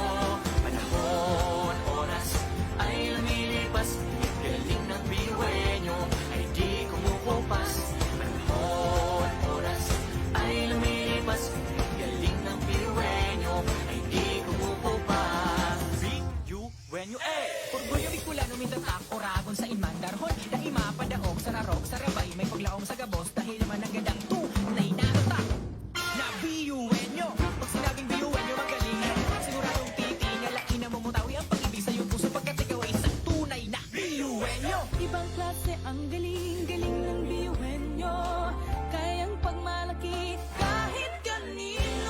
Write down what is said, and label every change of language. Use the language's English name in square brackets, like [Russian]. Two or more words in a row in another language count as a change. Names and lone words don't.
[Filipino] Panahon, oras ay lumilipas. Galing ng Eugenio ay di kumukupas. Panahon, oras ay lumilipas. Galing ng Eugenio ay di kumukupas. Eugenio, [Bikol] Orgulyo Bicolano, Mindanao, Oragon sa Inmandarhon. Daima padaog sa narog, sa rabay, may paglaom sa gabos. [Filipino] Dahil naman ang gandang tunay na utak na Eugenio. Pag sinabing Eugenio magaling, siguradong titingalain na mamutawi ang pag-ibig sa iyong puso pagkat ikaw ay isang tunay na Eugenio. Ibang klase ang galing-galing ng Eugenio. Kayang pagmalaki kahit kanino.